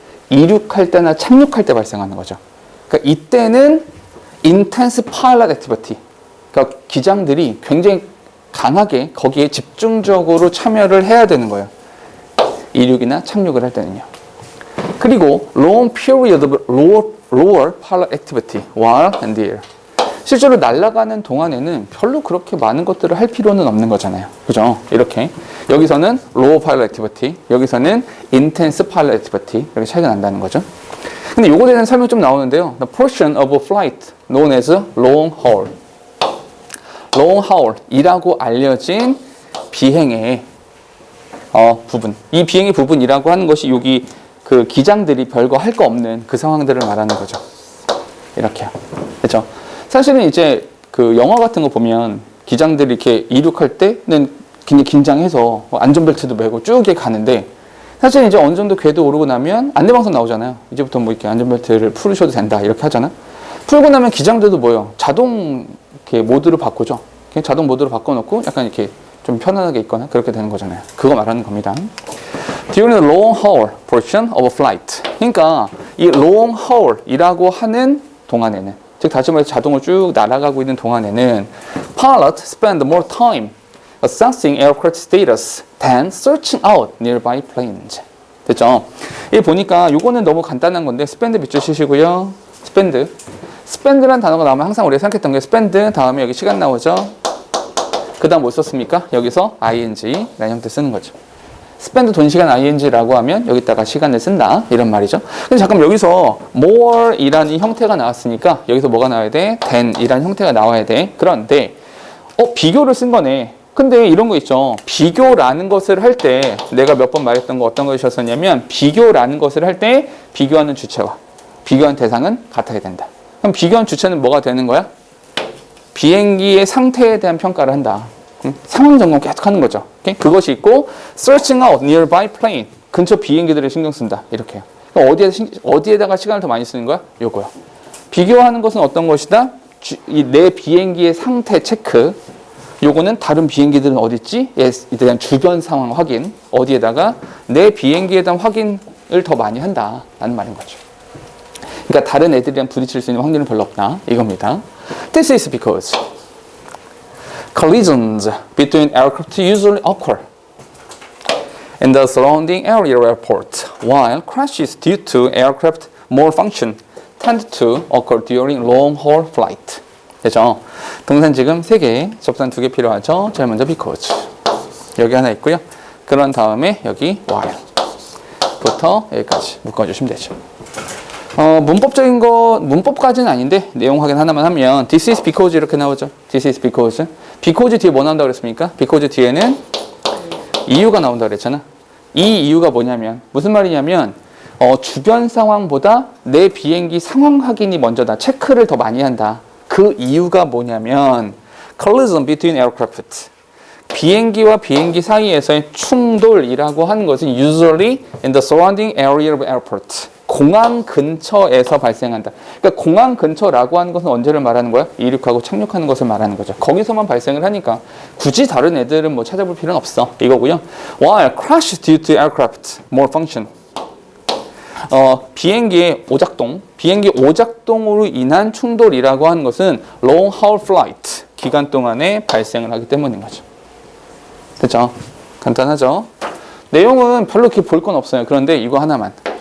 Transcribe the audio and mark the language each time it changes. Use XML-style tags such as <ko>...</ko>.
<ko>이륙할 때나 착륙할 때 발생하는 거죠. 그러니까 이때는 intense pilot activity, 그러니까 기장들이 굉장히 강하게 거기에 집중적으로 참여를 해야 되는 거예요. 이륙이나 착륙을 할 때는요. 그리고</ko> <en>long period of lower pilot activity while in the air.</en> <ko>실제로 날아가는 동안에는 별로 그렇게 많은 것들을 할 필요는 없는 거잖아요. 그죠? 이렇게. 여기서는</ko> <en>low pilot activity, 여기서는 intense pilot activity.</en> <ko>이렇게 차이가 난다는 거죠. 근데 요거에 대한 설명 좀 나오는데요.</ko> <en>The portion of a flight known as long haul.</en> <ko>long haul이라고 알려진 비행의 부분. 이 비행의 부분이라고 하는 것이 여기 그 기장들이 별거 할 거 없는 그 상황들을 말하는 거죠. 이렇게요. 그렇죠? 사실은 이제 그 영화 같은 거 보면 기장들이 이렇게 이륙할 때는 굉장히 긴장해서 안전벨트도 매고 쭉 이렇게 가는데 사실 이제 어느 정도 궤도 오르고 나면 안내방송 나오잖아요. 이제부터 뭐 이렇게 안전벨트를 풀으셔도 된다 이렇게 하잖아. 풀고 나면 기장들도 뭐요? 자동 이렇게 모드로 바꾸죠. 그냥 자동 모드로 바꿔놓고 약간 이렇게 좀 편안하게 있거나 그렇게 되는 거잖아요. 그거 말하는 겁니다.</ko> <en>During the long haul portion of a flight.</en> <ko>그러니까 이 long haul이라고 하는 동안에는, 즉 다시 말해서 자동으로 쭉 날아가고 있는 동안에는</ko> <en>pilots spend more time assessing aircraft status than searching out nearby planes.</en> <ko>됐죠? 이 보니까 요거는 너무 간단한 건데 spend 밑줄 치시고요. spend란 단어가 나오면 항상 우리가 생각했던 게 spend 다음에 여기 시간 나오죠. 그 다음 뭐 썼습니까? 여기서 ing 라는 형태 쓰는 거죠. spend 돈 시간 ing라고 하면 여기다가 시간을 쓴다 이런 말이죠. 근데 잠깐 여기서 more 이라는 이 형태가 나왔으니까 여기서 뭐가 나와야 돼? than 이라는 형태가 나와야 돼. 그런데 비교를 쓴 거네. 근데 이런 거 있죠. 비교라는 것을 할 때 내가 몇 번 말했던 거 어떤 것이었었냐면 비교라는 것을 할 때 비교하는 주체와 비교한 대상은 같아야 된다. 그럼 비교한 주체는 뭐가 되는 거야? 비행기의 상태에 대한 평가를 한다. 상황 점검 계속 하는 거죠. 오케이? 그것이 있고</ko> <en>searching out nearby plane.</en> <ko>근처 비행기들을 신경 쓴다. 이렇게요. 그럼 어디에다가 시간을 더 많이 쓰는 거야? 요거요. 비교하는 것은 어떤 것이다? 내 비행기의 상태 체크. 요거는 다른 비행기들은 어디 있지? 에 대한 주변 상황 확인. 어디에다가 내 비행기에 대한 확인을 더 많이 한다. 라는 말인 거죠. 그러니까 다른 애들이랑 부딪힐 수 있는 확률은 별로 없다. 이겁니다.</ko> <en>This is because collisions between aircraft usually occur in the surrounding area of airport, while crashes due to aircraft malfunction tend to occur during long-haul flight.</en> <ko>되죠? 동산 지금 3개, 접산 2개 필요하죠? 제일 먼저 because. 여기 하나 있고요. 그런 다음에 여기 while부터 여기까지 묶어주시면 되죠. 문법적인 거, 문법까지는 아닌데 내용 확인 하나만 하면</ko> <en>this is because</en> <ko>이렇게 나오죠.</ko> <en>this is because.</en> <ko>because 뒤에 뭐 나온다고 그랬습니까? because 뒤에는 이유가 나온다고 그랬잖아. 이 이유가 뭐냐면 무슨 말이냐면 주변 상황보다 내 비행기 상황 확인이 먼저다. 체크를 더 많이 한다. 그 이유가 뭐냐면</ko> <en>collision between aircraft.</en> <ko>비행기와 비행기 사이에서의 충돌이라고 하는 것은</ko> <en>usually in the surrounding area of airport.</en> <ko>공항 근처에서 발생한다. 그러니까 공항 근처라고 하는 것은 언제를 말하는 거야? 이륙하고 착륙하는 것을 말하는 거죠. 거기서만 발생을 하니까 굳이 다른 애들은 뭐 찾아볼 필요는 없어. 이거고요.</ko> <en>While crash due to aircraft malfunction.</en> <ko>비행기 오작동으로 인한 충돌이라고 하는 것은 long haul flight 기간 동안에 발생을 하기 때문인 거죠. 됐죠? 간단하죠? 내용은 별로 이렇게 볼 건 없어요. 그런데 이거 하나만.</ko>